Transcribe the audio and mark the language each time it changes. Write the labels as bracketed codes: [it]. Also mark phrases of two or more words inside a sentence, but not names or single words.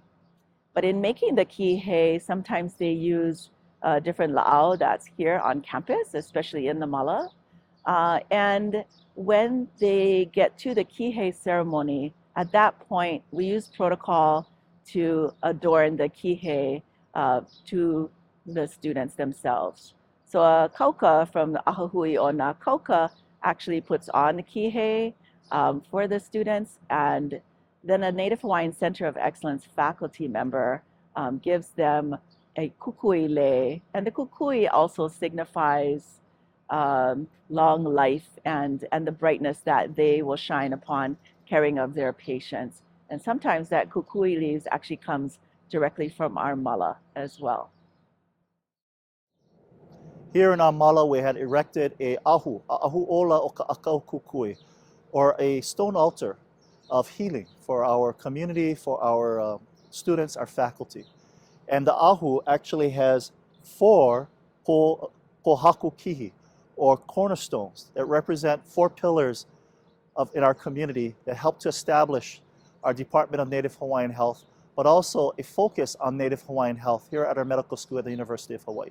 [en] But in making the kihei, sometimes they use different la'au that's here on campus, especially in the Māla. And when they get to the kihei ceremony, at that point, we use protocol to adorn the kihei to the students themselves. So a kauka from the [haw] ahahui o nā kauka [en] actually puts on the kihei for the students, and then a Native Hawaiian Center of Excellence faculty member gives them a [haw] kukui lei, [en] and the kukui also signifies long life and the brightness that they will shine upon caring of their patients. And sometimes that kukui leaves actually comes directly from our Māla as well. Here in our Māla, we had erected a [haw] ahu ola o ka akau kukui, [en] or a stone altar of healing for our community, for our students, our faculty. And the ahu actually has 4 [haw] pohaku kihi, [en] or cornerstones that represent 4 pillars in our community that helped to establish our Department of Native Hawaiian Health, but also a focus on Native Hawaiian health here at our medical school at the University of Hawaii.